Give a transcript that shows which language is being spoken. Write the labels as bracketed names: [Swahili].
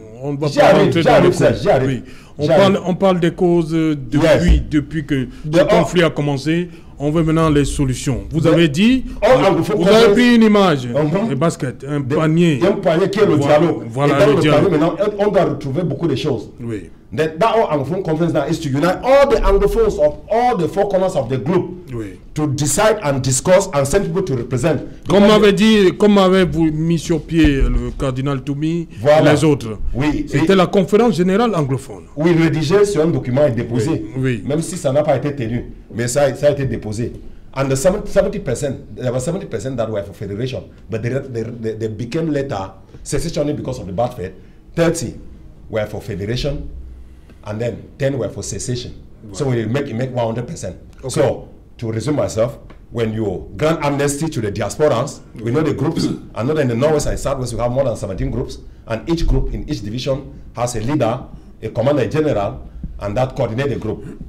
[French] On va pas rentrer dans le cause. Oui. On parle des causes depuis que le conflit a commencé. On veut maintenant les solutions. Vous avez dit, vous avez pris une image, un basket, un panier. Un panier qui est le dialogue. Voilà le dialogue. Panier, maintenant, on doit retrouver beaucoup de choses. Oui. [English] That all Anglophone conference now is to unite all the Anglophones of all the 4 corners of the globe to decide and discuss and send people to represent. [French] Comme avez-vous mis sur pied le cardinal Toumi et les autres. Oui. C'était la conférence générale anglophone. Oui, rédigé sur un document et déposé. Oui. Même si ça n'a pas été tenu, mais ça a été déposé. [English] And the 70%, there was 70% that were for federation, but they became later secession because of the bad faith. 30 were for federation. And then 10 were for cessation. Wow. So we make 100%. Okay. So to resume myself, when you grant amnesty to the diasporans, we know the groups, and not in the Northwest and Southwest, we have more than 17 groups, and each group in each division has a leader, a commander general, and that coordinate the group.